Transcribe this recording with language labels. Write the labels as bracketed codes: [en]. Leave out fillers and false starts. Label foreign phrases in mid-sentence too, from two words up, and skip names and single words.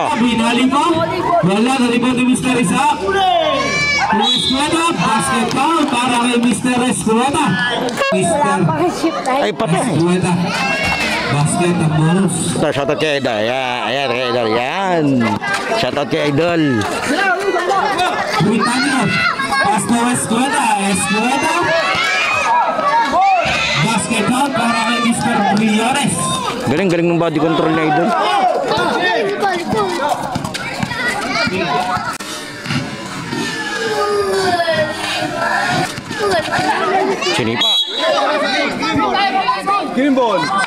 [tl] Binali pa. Wala na rebound ni Mr. Isaac. Escueta. [en] Basket count [tl] para kay Mr. Escueta. Ay, patay. Escueta. Basket ang bonus. Ito, shoutout kay Idol. Ayan, kay Idol. Yan. Shoutout kay Idol. [en] Britannia. Pass to Escueta. Basket count [tl] para kay Mr. Briones. Galing ng [en] body control [tl] na Idol. Sinipa. [en] Green ball.